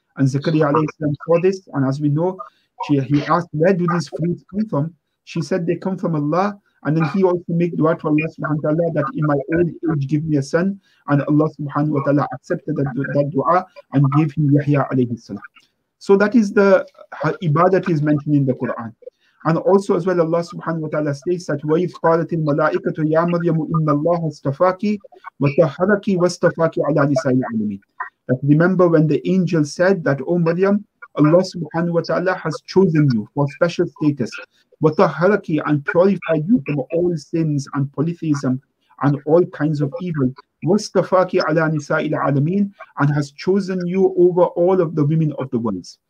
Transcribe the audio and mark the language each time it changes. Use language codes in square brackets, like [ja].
[en] And Zakaria alayhi salam saw this, and as we know, he asked, where do these fruits come from? She said they come from Allah. And then he also made dua to Allah subhanahu wa ta'ala that in my old age give me a son. And Allah subhanahu wa ta'ala accepted that dua and gave him Yahya alayhi salam. So that is the ibadat is mentioned in the Quran. And also as well Allah subhanahu wa ta'ala states that [ar] وَإِذْ قَالَتِ الْمَلَائِكَةُ يَا مَرْيَمُ إِنَّ اللَّهَ اصْطَفَاكِ وَطَهَّرَكِ وَاصْطَفَاكِ عَلَى نِسَاءِ الْعَالَمِينَ. [en] That remember when the angel said that, O Maryam, Allah subhanahu wa ta'ala has chosen you for special status, [ar] وَطَهَّرَكِ, [en] and purified you from all sins and polytheism and all kinds of evil, [ar] وَاصْطَفَاكِ عَلَى نِسَاءِ الْعَالَمِينَ, [en] and has chosen you over all of the women of the world.